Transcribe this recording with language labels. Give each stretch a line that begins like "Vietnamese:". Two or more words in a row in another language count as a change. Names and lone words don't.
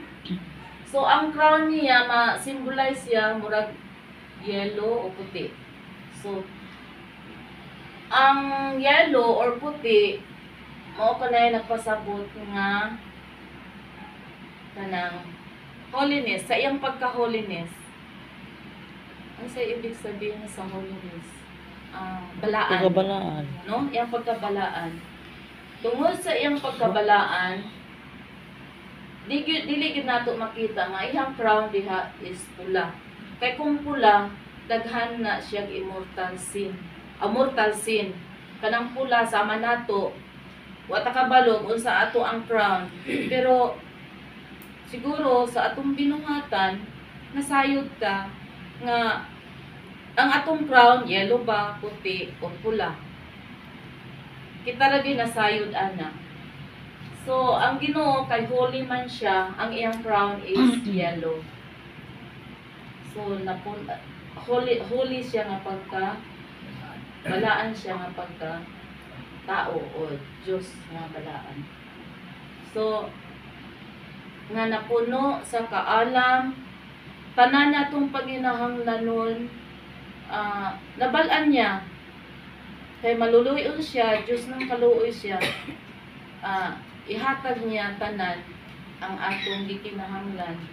Cebuano: So ang crown niya ma-symbolize siya murag yellow o puti. So ang yellow or puti mao kanay nagpasabot nga kanang holiness, sa iyang pagka-holiness.
Filipino: Ano sa ibig sabihin sa holiness?
Cebuano: Balaan. Pagkabalaan. No? Iyang pagkabalaan. Tungod sa iyang pagkabalaan, dili gid nato makita nga iyang crown diha is pula. Kay kung pula, daghan na siya
English: immortal sin. Mortal sin.
Cebuano: Kanang pula sama nato, wa ta kabalog unsa ato ang crown. Pero siguro sa atong binuhatan, nasayod ta nga ang atong crown yellow ba, puti o pula. Kita ra din nasayod ana. So ang Ginoo kay holy man siya, ang iyang crown is yellow. So holy siya nga pagka balaan siya nga pagka tao o Diyos nga balaan. So nga napuno sa kaalam, tanan natong paginahanglanon, nabalaan niya kay maluluyon siya, Diyos ng kaluoy siya, ihatag niya tanan ang atong gikinahanglan.